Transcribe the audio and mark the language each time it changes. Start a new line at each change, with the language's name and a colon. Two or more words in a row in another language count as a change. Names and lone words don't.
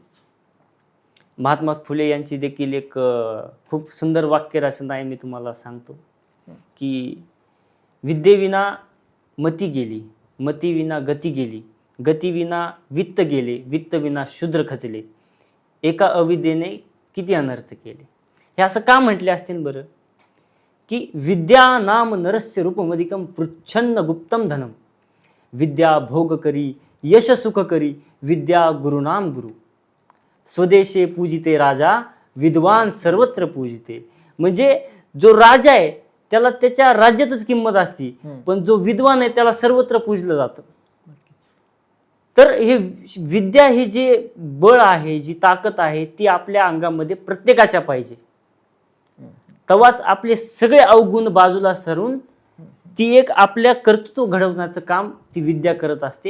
Marathi: महात्मा फुले यांची देखील एक खूप सुंदर वाक्यरचना आहे, मी तुम्हाला सांगतो की विद्येविना मती गेली, मतीविना गती गेली, गतीविना वित्त गेले, वित्तविना शूद्र खचले, एका अविद्येने किती अनर्थ केले. हे असं का म्हटले असतील बरं?
Sanskrit: की विद्या नाम नरस्य रूपमधिकम पृच्छन्न गुप्तम धनम, विद्या भोग करी यश सुख करी, विद्या गुरुनाम गुरु, स्वदेशे पूजिते राजा, विद्वान सर्वत्र पूजिते.
Marathi: म्हणजे जो राजा आहे त्याला त्याच्या राज्यातच किंमत असते, पण जो विद्वान आहे त्याला सर्वत्र पूजलं जातं. तर हे विद्या हे जे बळ आहे, जी ताकद आहे, ती आपल्या अंगामध्ये प्रत्येकाच्या पाहिजे. तेव्हाच आपले सगळे अवगुण बाजूला सरून ती एक आपल्या कर्तृत्व घडवण्याचं काम ती विद्या करत असते.